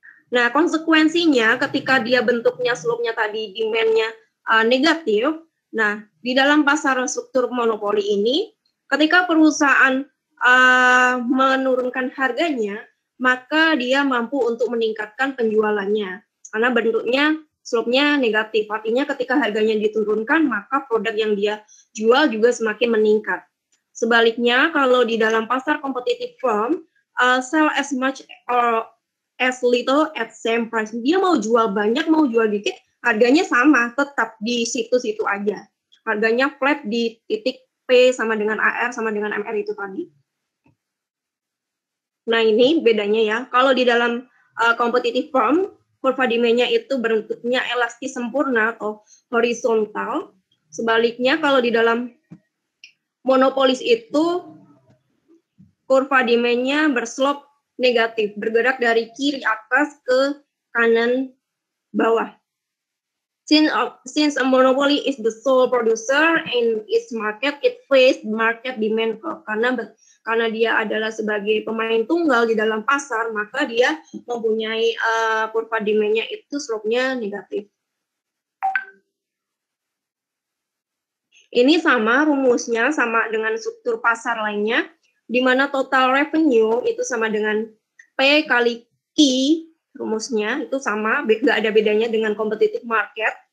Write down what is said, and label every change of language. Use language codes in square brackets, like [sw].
[id] Nah, konsekuensinya ketika dia bentuknya slope-nya tadi demand-nya negatif, nah di dalam pasar struktur monopoli ini, ketika perusahaan menurunkan harganya, maka dia mampu untuk meningkatkan penjualannya karena bentuknya slope-nya negatif. Artinya ketika harganya diturunkan, maka produk yang dia jual juga semakin meningkat. Sebaliknya, kalau di dalam pasar [en] competitive firm, sell as much or as little at same price. [id] Dia mau jual banyak, mau jual dikit, harganya sama, tetap di situ-situ aja. Harganya flat di titik P sama dengan AR sama dengan MR itu tadi. Nah ini bedanya ya. Kalau di dalam competitive firm, kurva demand-nya itu bentuknya elastis sempurna atau horizontal. Sebaliknya kalau di dalam monopolis itu kurva demand-nya berslop negatif, bergerak dari kiri atas ke kanan bawah. [en] Since a monopoly is the sole producer in its market, it face market demand curve. [id] Karena dia adalah sebagai pemain tunggal di dalam pasar, maka dia mempunyai kurva demand-nya itu slope-nya negatif. Ini sama rumusnya, sama dengan struktur pasar lainnya, di mana total revenue itu sama dengan P kali Q, rumusnya itu sama, nggak ada bedanya dengan competitive market.